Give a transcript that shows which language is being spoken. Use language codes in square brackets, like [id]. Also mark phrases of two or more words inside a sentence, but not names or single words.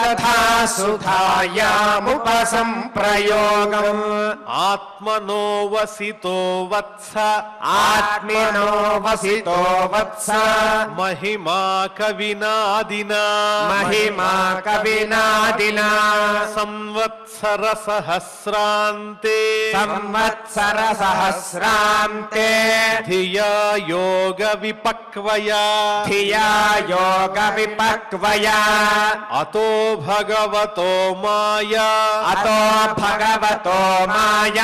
[sa] कथासुधायामुपसम्प्रयोगम् आत्मनो वसितो वत्स आत्मनो वसितो वत्स महिमा कविनादिना महिमा कविनादिना संवत्सराणां సంవత్సర సహస్రాంతే సంవత్సర సహస్రాంతే ధియా యోగ విపక్వయా ధియా యోగ విపక్వయా అతో భగవతో మాయా అతో భగవతో మాయా